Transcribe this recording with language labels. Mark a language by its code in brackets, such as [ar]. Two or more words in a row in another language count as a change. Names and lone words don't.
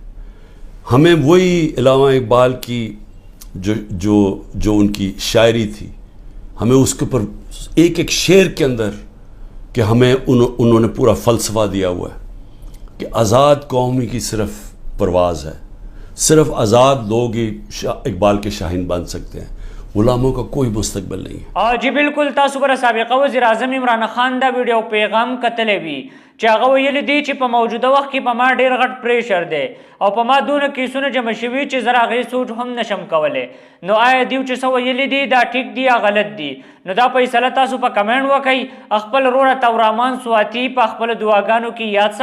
[ur] ہمیں وہی علامہ اقبال کی جو ان کی شاعری تھی، ہمیں اس کے اوپر ایک شعر کے اندر کہ ہمیں انہوں نے پورا فلسفہ دیا ہوا ہے کہ آزاد قوم ہی کی صرف پرواز ہے، صرف آزاد لوگ ہی اقبال کے شاہین بن سکتے ہیں. غلاموں کا کوئی مستقبل نہیں ہے. [ps] جی بالکل تاسو بر سابقه وزیر اعظم عمران خان دا ویډیو پیغام کتلې وی چې هغه ویلي دی چې په موجوده وخت کې په ما ډیر غټ پریشر دی او په ما دونه کیسونه جمع شوي چې زه هغې سوچ هم نشم کولی. نو آیا دیو چې څه ویلي دي دا ټیک دي یا غلط دي؟ نو دا فیصله تاسو په کمنټ وکئ. خپل وروره تورمان سواتي په خپلو دعاګانو کې یاد ساتئ.